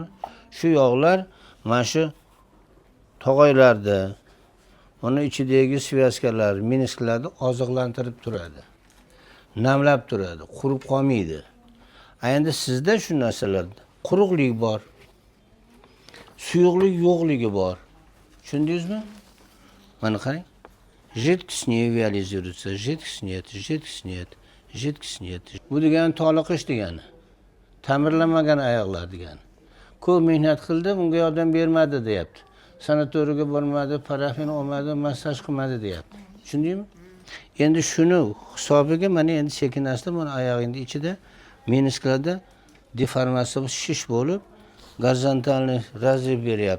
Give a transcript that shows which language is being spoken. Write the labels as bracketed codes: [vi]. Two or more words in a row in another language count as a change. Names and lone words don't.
[uz] Shu yog'lar mana shu tog'aylarda, uni ichidagi svязкалар, menisklarni oziqlantirib turadi. Namlab turadi, qurib qolmaydi. Endi sizda shu narsalar quruqlik bor. Suyuqlik yo'qligi bor. Tushundingizmi? Mana qarang. [ru] Жидкость не виализируется, жидкость нет, жидкость нет, жидкость нет. [uz] Bu degani toliqish degani. Ta'mirlanmagan oyoqlar degani. Ko'p mehnat qildi, bunga yordam bermadi deyapti. Sanatoriyaga bormadi, parafin olmadi, massaj qilmadi deyapti. Tushundingmi? Endi shuni hisobiga mana endi sekin-asta mana oyog'ingning ichida menisklarda deformatsiya shish bo'lib, [ru] горизонтальный разрез [uz] beryapti.